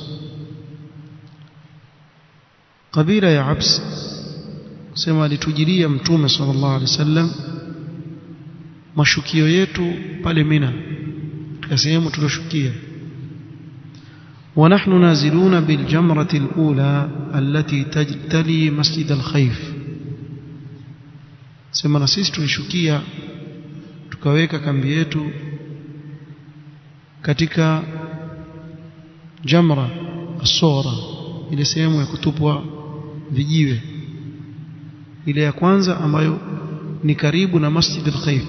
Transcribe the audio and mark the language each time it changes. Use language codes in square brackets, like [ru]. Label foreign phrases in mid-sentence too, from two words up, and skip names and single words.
[sw] Kabila ya Abs sema alitujilia Mtume [ar] صلى الله عليه وسلم [sw] mashukio yetu pale Mina, katika sehemu tuloshukia, [ar] ونحن نازلون بالجمرة الأولى التي تجتلي مسجد الخيف. [sw] sema na sisi tulishukia tukaweka kambi yetu katika [ar] الجمرة الصغرى, [sw] ile sehemu ya kutupwa vijiwe, ile ya kwanza ambayo ni karibu na Masjid al-Khayf.